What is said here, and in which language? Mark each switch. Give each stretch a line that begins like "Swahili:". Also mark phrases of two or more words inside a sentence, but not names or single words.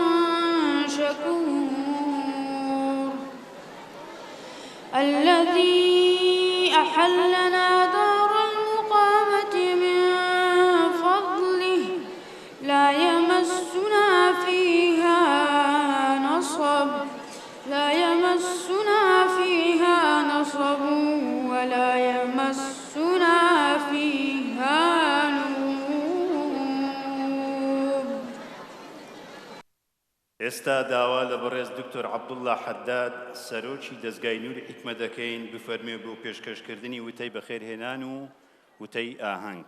Arabic: شكور الذي أحلنا دار المقامة من فضله لا يمسنا فيها نصب ولا يمسنا فيها لغوب.
Central Kurdish: ئێستا داوا لە بەڕێز دکتۆر عەبدوڵڵا حەداد سەرۆکی دەزگای نووری حیکمە دەکەین بفەرمێ بۆ پێشکەشکردنی وتەی بەخێرهێنان و وتەی ئاهەنگ.